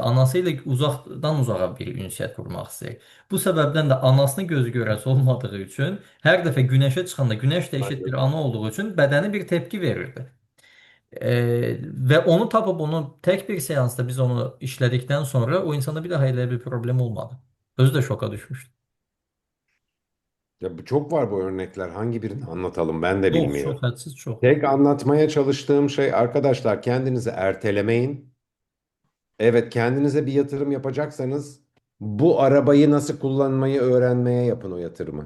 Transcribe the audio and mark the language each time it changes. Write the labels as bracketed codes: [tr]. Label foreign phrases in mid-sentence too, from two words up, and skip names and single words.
[az] Anası ilə uzaqdan uzağa bir ünsiyyət qurmaq istəyir. Bu səbəbdən də anasını gözü görəsi olmadığı üçün hər dəfə günəşə çıxanda günəş də eşitdir ana olduğu üçün bədəni bir tepki verirdi. Və onu tapıb onu tək bir seansda biz onu işlədikdən sonra o insanda bir daha elə bir problem olmadı. Özü də şoka düşmüşdü. [tr] Ya bu çok var bu örnekler. Hangi birini anlatalım ben de Çok bilmiyorum. çok hadsiz çok. Tek anlatmaya çalıştığım şey arkadaşlar kendinizi ertelemeyin. Evet kendinize bir yatırım yapacaksanız bu arabayı nasıl kullanmayı öğrenmeye yapın o yatırımı.